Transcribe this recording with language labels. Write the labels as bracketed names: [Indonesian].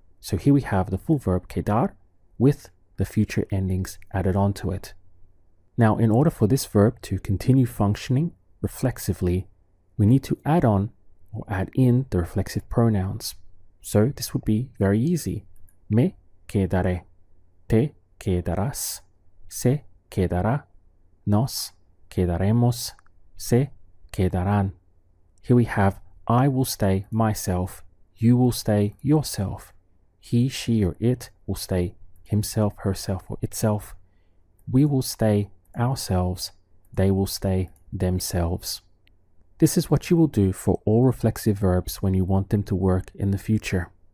[English] So here we have the full verb quedar with the future endings added onto it. Now, in order for this verb to continue functioning reflexively, we need to add on or add in the reflexive pronouns. So this would be very easy. [Spanish] Me quedaré, te quedarás, se quedará, nos quedaremos, se quedarán. [English] Here we have I will stay myself, you will stay yourself, he, she, or it will stay himself, herself, or itself, we will stay ourselves, they will stay themselves. This is what you will do for all reflexive verbs when you want them to work in the future.